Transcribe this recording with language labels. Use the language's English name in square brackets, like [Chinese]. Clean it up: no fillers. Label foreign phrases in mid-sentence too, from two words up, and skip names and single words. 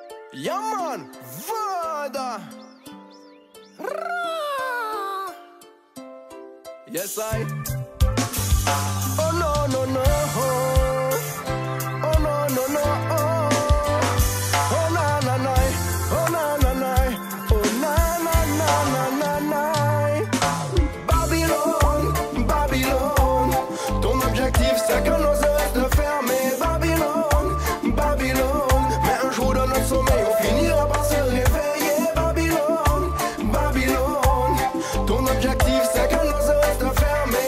[English] Yeah man, Vada. Yes I. Oh no no no. Oh no no no. Oh na na na. Oh na na na. Oh na na na na na na. [French] Babylone, Babylone. Ton objectif c'est que nos yeux restent fermés. Babylone, Babylone. Mais un jour dans notre sommeil on finira par se réveiller. Babylone, Babylone. Ton objectif c'est que nos yeux restent fermés.